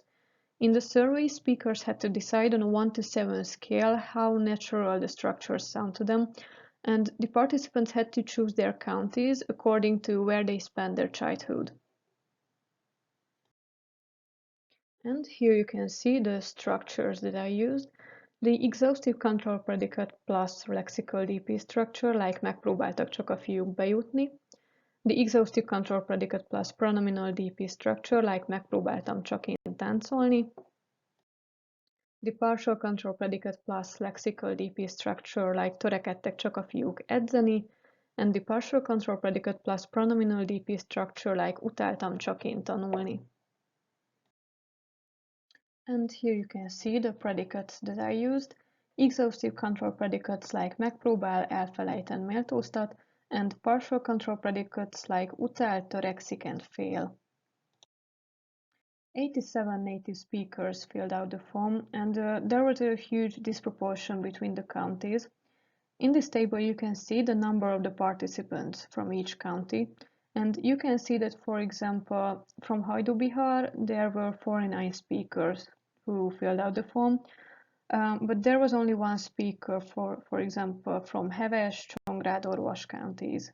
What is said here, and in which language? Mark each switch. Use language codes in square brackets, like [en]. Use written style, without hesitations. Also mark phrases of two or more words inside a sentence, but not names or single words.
[en] In the survey, speakers had to decide on a 1 to 7 scale how natural the structures sound to them, and the participants had to choose their counties according to where they spent their childhood. And here you can see the structures that I used. The exhaustive control predicate plus lexical DP structure, like [hu] megpróbáltak csak a fiúk bejutni. [en] The exhaustive control predicate plus pronominal DP structure, like [hu] megpróbáltam csak én táncolni. [en] The partial control predicate plus lexical DP structure, like [hu] törekedtek csak a fiúk edzeni. [en] And the partial control predicate plus pronominal DP structure, like [hu] utáltam csak én tanulni. [en] And here you can see the predicates that I used. Exhaustive control predicates like [hu] megpróbál, elfelejt [en] and méltóztat, and partial control predicates like [hu] utál, törekszik [en] and fél. 87 native speakers filled out the form, and there was a huge disproportion between the counties. In this table you can see the number of the participants from each county, and you can see that, for example, from Hajdú-Bihar there were 49 speakers who filled out the form, but there was only 1 speaker, for example, from Heves, Csongrád, Orvas counties.